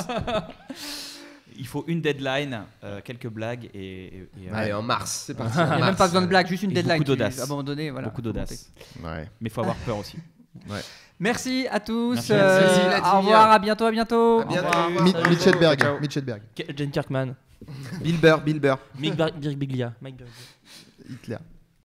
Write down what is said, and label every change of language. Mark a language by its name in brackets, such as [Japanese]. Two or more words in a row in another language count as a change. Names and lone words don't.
[French] Il faut une deadline, quelques blagues et Allez, en mars, c'est parti. Il n'y a même pas besoin de blague, juste une Et deadline. beaucoup d'audace. À un moment donné, voilà. beaucoup d'audace. Ouais. Mais il faut avoir peur aussi. Merci à tous. Merci. Merci, Vladimir. Au revoir, à bientôt, à bientôt. À bientôt. Au revoir. Salut. Mitchelberg. Ciao. Mitchelberg. Jane Kirkman, Bill Burr. Mike Birbiglia. Hitler.